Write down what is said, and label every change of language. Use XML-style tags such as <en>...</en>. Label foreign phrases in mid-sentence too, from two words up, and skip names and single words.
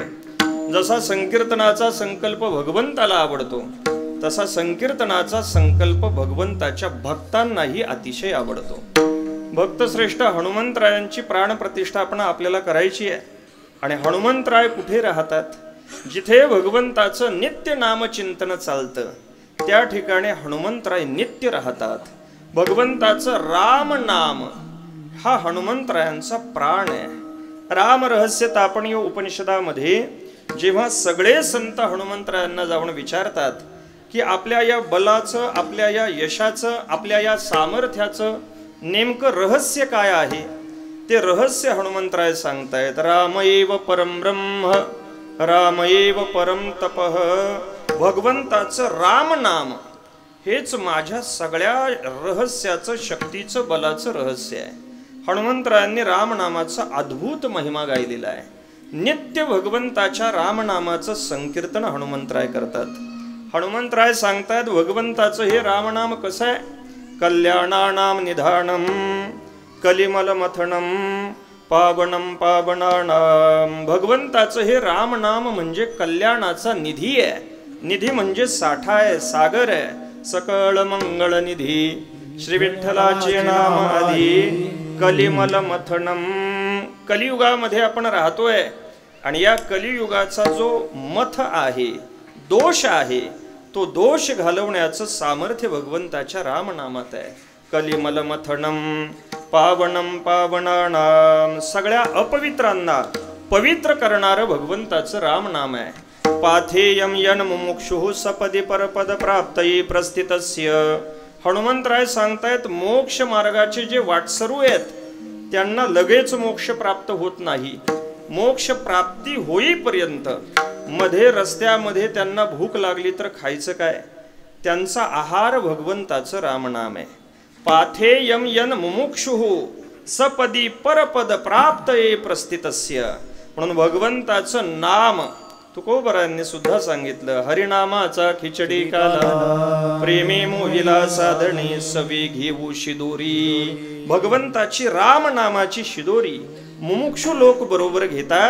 <mr>जसा संकीर्तनाचा संकल्प भगवंताला आवडतो तसा संकीर्तनाचा संकल्प भगवंताच्या भक्तांनाही अतिशय आवडतो. भक्तश्रेष्ठ हनुमंतरायांची प्राणप्रतिष्ठापना आपल्याला करायची आहे. आणि हनुमंतराय कुठे राहतात? जिथे भगवंताचं नित्य नामचिंतन चालतं त्या ठिकाणी हनुमंतराय नित्य राहतात. भगवंताचं राम नाम हा हनुमंतरायांचा प्राण आहे. राम रहस्य तापणीय उपनिषदामध्ये जेव्हा सगळे संत हनुमंतरायांना जाऊन विचारतात की आपल्या या बलाचं, आपल्या या यशाचं, आपल्या या सामर्थ्याचं नेमकं रहस्य काय आहे, ते रहस्य हनुमंतराय सांगतायत.</mr> <sa>राम एव परम ब्रह्म, राम एव परम तपः.</sa> <mr>भगवंताचं राम नाम हेच माझ्या सगळ्या रहस्याचं, शक्तीचं, बलाचं रहस्य आहे. हनुमंतरायांनी रामनामाचा अद्भुत महिमा गायलेला आहे. नित्य भगवंताच्या रामनामाचं संकीर्तन हनुमंतराय करतात. हनुमंतराय सांगतात भगवंताचं हे रामनाम कसं आहे?</mr> <sa>कल्याणानाम निधानम कलिमलमथनम पावनम पावनानाम.</sa> <mr>भगवंताचं हे रामनाम म्हणजे कल्याणाचा निधी आहे. निधी म्हणजे साठा आहे, सागर आहे. सकळ मंगळ निधी श्री विठ्ठलाचे नाम आधी कलिमलमथनम. कलियुगामध्ये आपण राहतोय आणि या कलियुगाचा जो मथ आहे, दोष आहे, तो दोष घालवण्याचं सामर्थ्य भगवंताच्या रामनामात आहे.</mr> <sa>कलिमलमथनम पावनम पावनानाम.</sa> <mr>सगळ्या अपवित्रांना पवित्र करणारं भगवंताचं रामनाम आहे.</mr> <sa>पाथेयम यन मुमुक्षुः सपदी परपद प्राप्तये प्रस्थितस्य.</sa> <mr>हनुमंतराय सांगतायत मोक्ष मार्गाचे जे वाटसरू आहेत त्यांना लगेच मोक्ष प्राप्त होत नाही. मोक्ष प्राप्ती होईपर्यंत मध्ये रस्त्यामध्ये त्यांना भूक लागली तर खायचं काय? त्यांचा आहार भगवंताचं रामनाम आहे.</mr> <sa>पाथेयम यन मुमुक्षुः सपदी परपद प्राप्तये प्रस्थितस्य.</sa> <mr>म्हणून भगवंताचं नाम तुकोबरायांनी सुद्धा सांगितलं. हरिनामाचा खिचडी काला प्रेमे मोहिला साधणे सवी घेऊ शिदोरी. भगवंताची रामनामाची शिदोरी मुमुक्षु लोक बरोबर घेतात.</mr>